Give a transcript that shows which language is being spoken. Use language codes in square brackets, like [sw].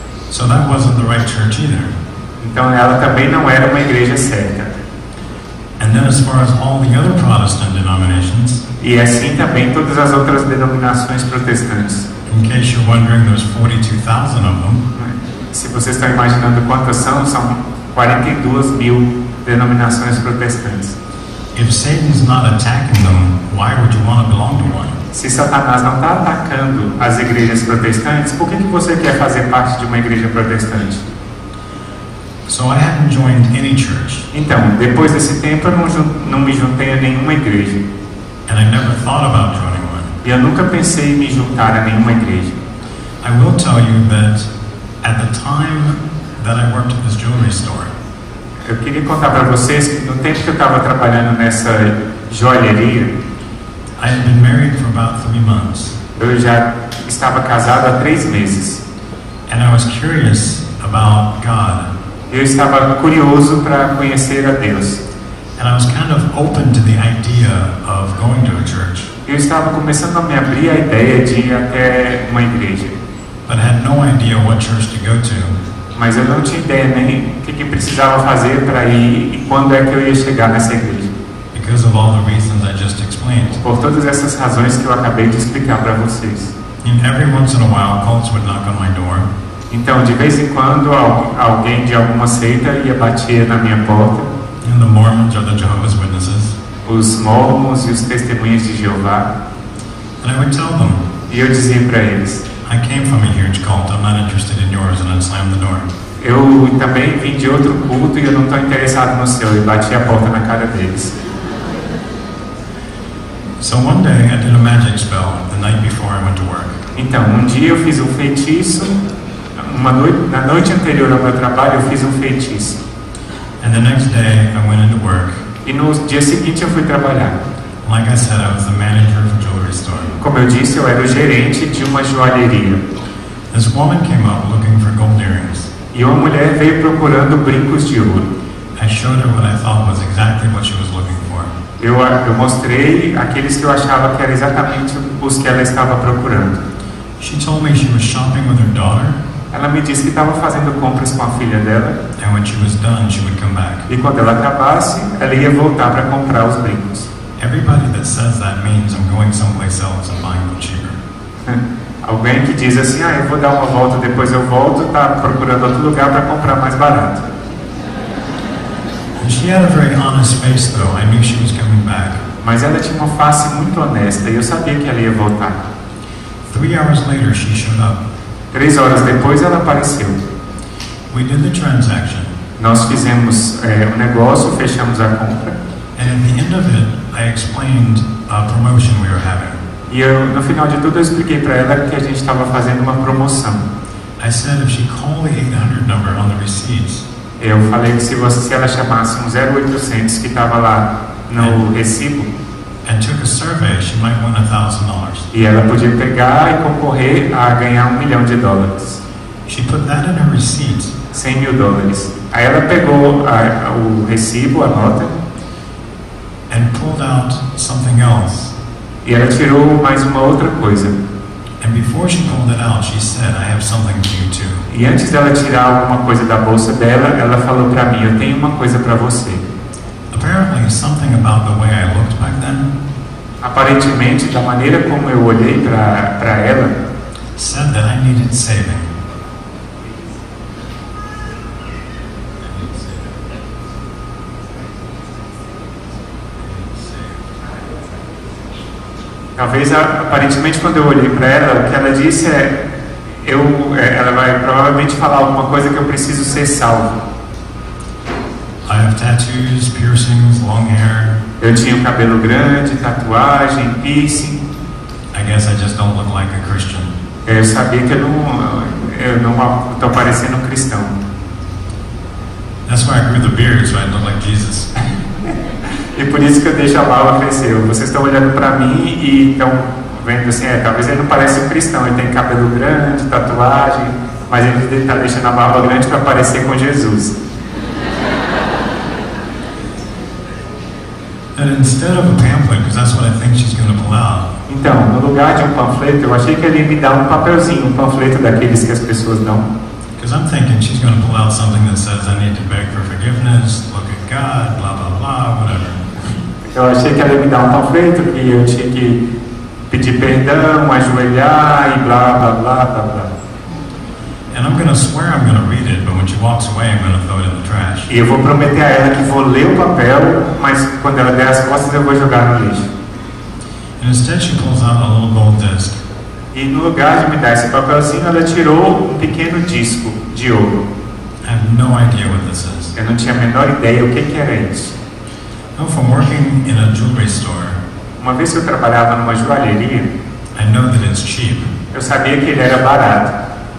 [en] So that wasn't the right church either. [pt] Então ela também não era uma igreja certa. [en] And then as far as all the other Protestant denominations, [pt] E assim também todas as outras denominações protestantes. [en] in case you're wondering, there's 42,000 of them. [pt] Se vocês estão imaginando quantas são 42 mil denominações protestantes. [en] If Satan's not attacking them, why would you want to belong to one? [pt] Se Satanás não está atacando as igrejas protestantes, por que você quer fazer parte de uma igreja protestante? [en] So I hadn't joined any church, [pt] Então, depois desse tempo, eu não me juntei a nenhuma igreja. [en] and I never thought about joining one. [pt] E eu nunca pensei em me juntar a nenhuma igreja. [en] I will tell you that at the time that I worked at this jewelry store, [pt] Eu queria contar para vocês que no tempo que eu estava trabalhando nessa joalheria, [en] I had been married for about 3 months, [pt] eu já estava casado há 3 meses. [en] and I was curious about God, [pt] Eu estava curioso para conhecer a Deus. [en] and I was kind of open to the idea of going to a church, [pt] Eu estava começando a me abrir a ideia de ir até uma igreja. [en] but had no idea what church to go to. [pt] Mas eu não tinha ideia nem o que precisava fazer para ir e quando é que eu ia chegar nessa igreja. [en] Because of all the reasons I just explained. [pt] Por todas essas razões que eu acabei de explicar para vocês. [en] And every once in a while, cults would knock on my door, [pt] Então, de vez em quando, alguém de alguma seita ia bater na minha porta. [en] and the Mormons or the Jehovah's Witnesses, [pt] Os mormons e os testemunhos de Jeová. [en] and I would tell them, [pt] E eu dizia para eles: [en] I came from a huge cult, I'm not interested in yours, and I'd slam the door. [pt] eu também vim de outro culto e eu não estou interessado no seu. E bati a porta na cara deles. [en] So one day I did a magic spell the night before I went to work. [pt] Então, um dia eu fiz um feitiço. Na noite anterior ao meu trabalho, eu fiz um feitiço. [en] And the next day I went into work. [pt] E no dia seguinte eu fui trabalhar. [en] Like I said, I was the manager of a jewelry store. [pt] Como eu disse, eu era o gerente de uma joalheria. [en] This woman came up looking for gold earrings. [pt] E uma mulher veio procurando brincos de ouro. [en] I showed her what I thought was exactly what she was looking for. [pt] Eu mostrei aqueles que eu achava que eram exatamente os que ela estava procurando. [en] She told me she was shopping with her daughter, [pt] Ela me disse que estava fazendo compras com a filha dela. [en] and when she was done, she would come back. [pt] E quando ela acabasse, ela ia voltar para comprar os brincos. [en] Everybody that says that means I'm going someplace else and buying them cheaper. [pt] Alguém que diz assim: eu vou dar uma volta, depois eu volto, está procurando outro lugar para comprar mais barato. [en] And she had a very honest face, though. I knew she was coming back. [pt] Mas ela tinha uma face muito honesta e eu sabia que ela ia voltar. [en] 3 hours later, she showed up. [pt] 3 horas depois ela apareceu. [en] We did the transaction, [pt] Nós fizemos um negócio, fechamos a compra. [en] and at the end of it, I explained a promotion we were having. [pt] E no final de tudo eu expliquei para ela que a gente estava fazendo uma promoção. [en] I said if she called the 800 number on the receipts, [pt] Eu falei que se ela chamasse um 0800 que estava lá no recibo, [en] and took a survey, she might win $1,000. [pt] e ela podia pegar e concorrer a ganhar $1 milhão. [en] She put that in her receipt, [pt] $100 mil. Aí ela pegou o recibo, a nota, [en] and pulled out something else. [pt] e ela tirou mais uma outra coisa. [en] And before she pulled it out, she said, I have something for you too. [pt] E antes dela tirar alguma coisa da bolsa dela, ela falou para mim: eu tenho uma coisa para você. [en] Apparently, something about the way I looked back then [pt] Aparentemente, da maneira como eu olhei para ela, [en] said that I needed saving. [pt] talvez, aparentemente, quando eu olhei para ela, o que ela disse é, ela vai provavelmente falar alguma coisa que eu preciso ser salvo. [en] I have tattoos, piercings, long hair. [pt] Eu tinha o cabelo grande, tatuagem, piercing. [en] I guess I just don't look like a Christian. [pt] Eu sabia que eu não estou parecendo um cristão. [en] That's why I grew the beard, so I look like Jesus. [pt] E por isso que eu deixo a barba crescer. Vocês estão olhando para mim e estão vendo assim, talvez ele não pareça um cristão, ele tem cabelo grande, tatuagem, mas ele está deixando a barba grande para parecer com Jesus. [en] And instead of a pamphlet, because that's what I think she's going to pull out. [pt] Então, no lugar de um panfleto, eu achei que ele ia me dar um papelzinho, um panfleto daqueles que as pessoas dão. [en] Because I'm thinking she's going to pull out something that says I need to beg for forgiveness, look at God, blah blah blah, whatever. [pt] Eu achei que ela ia me dar um panfleto que eu tinha que pedir perdão, ajoelhar e blá blá blá blá blá. [en] And I'm going to swear I'm going to read it, but when she walks away, I'm going to throw it in the trash. [pt] E eu vou prometer a ela que vou ler o papel, mas quando ela der as costas eu vou jogar no lixo. [en] And instead she pulls out a little gold disc. [pt] E no lugar de me dar esse papelzinho, ela tirou um pequeno disco de ouro. [en] I have no idea what this is. [pt] Eu não tinha a menor ideia o que era isso. [en] No, from working in a jewelry store, [pt] Uma vez que eu trabalhava numa joalheria, [en] I know that it's cheap. [pt] eu sabia que ele era barato.